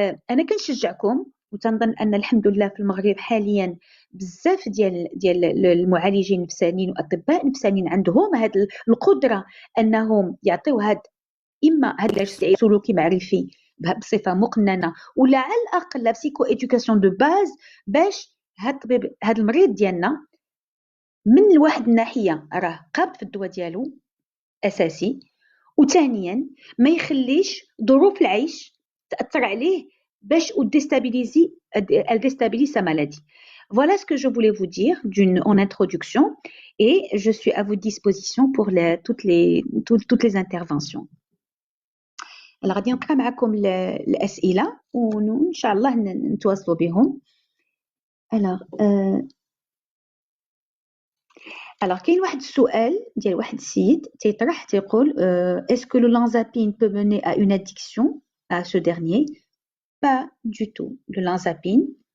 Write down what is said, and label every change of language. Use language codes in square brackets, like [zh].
[ar] انا كنشجعكم وتنظن ان الحمد لله في المغرب حاليا بزاف ديال المعالجين النفسانيين واطباء النفسانيين عندهم هذه القدره انهم يعطيو اما هذا العلاج السلوكي معرفي بصفه مقننه، ولا على الاقل لا بسيكو ايدوكاسيون دو باز باش هذا المريض ديالنا من واحد الناحيه راه قابل في الدواء ديالو اساسي، وثانيا ما يخليش ظروف العيش تاثر عليه باش [fr] déstabiliser sa maladie. Voilà ce que je voulais vous dire en introduction, et je suis à votre disposition pour toutes les interventions. [ar] غادي نقرا معكم الاسئله وان شاء الله نتواصلوا بهم. [fr] alors [ar] كاين واحد السؤال ديال واحد السيد تيطرح تيقول [fr] est-ce que le lanzapine peut mener à une addiction à ce dernier? Pas du tout. Le lanzapine